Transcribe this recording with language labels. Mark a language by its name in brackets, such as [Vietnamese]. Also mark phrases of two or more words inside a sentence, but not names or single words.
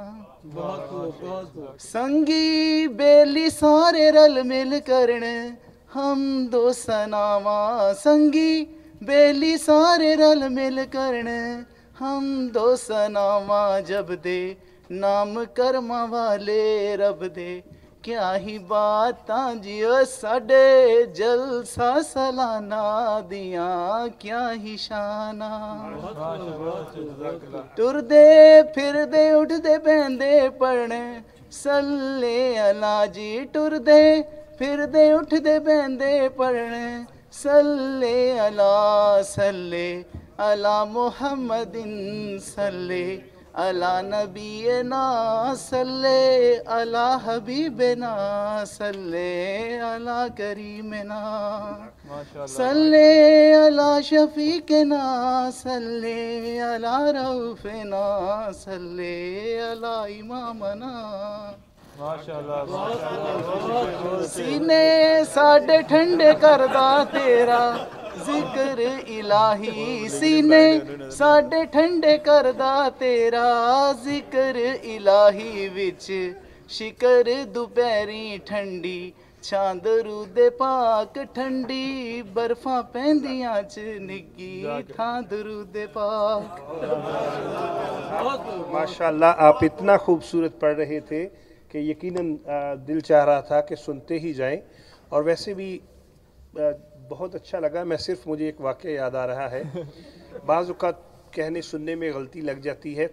[Punjabi] سنگی بیلی سارے رل مل کرن ہم دو ثناواں، سنگی بیلی سارے رل مل کرن ہم دو ثناواں، جب دے نام کرماں والے رب دے کیا ہی باتاں جی، او ساڈے جلسہ سالانہ دیاں کیا ہی شاناں. ٹردے پھردے اٹھدے بہندے پڑھنے [Arabic] صلِّ على [Punjabi] جی، ٹردے پھردے اٹھدے بہندے پڑھنے [Arabic] صلِّ على، صلِّ على محمدٍ، صلِّ على نبينا، صلِّ على حبيبنا، صلِّ على كريمنا، صلِّ على شفيقنا، صلِّ على رؤوفنا، صلِّ على إمامنا. [Punjabi] سینے ساڈے ٹھنڈے کردا تیرا ذکر الٰہی، سینے ساڈے ٹھنڈے کردا تیرا ذکر الٰہی، وچ شکر دوپہری ٹھنڈی چھاں درودِ پاک، ٹھنڈی برفاں پیندیاں چ نگھی تھاں درودِ پاک. [Urdu] माशाल्लाह, آپ اتنا خوبصورت پڑھ رہے تھے کہ یقیناً دل چاہ رہا تھا کہ سنتے ہی جائیں، اور ویسے بھی بہت اچھا لگا. میں صرف مجھے ایک واقعہ یاد آ رہا ہے، بعض اوقات کہنے سننے میں غلطی لگ جاتی ہے.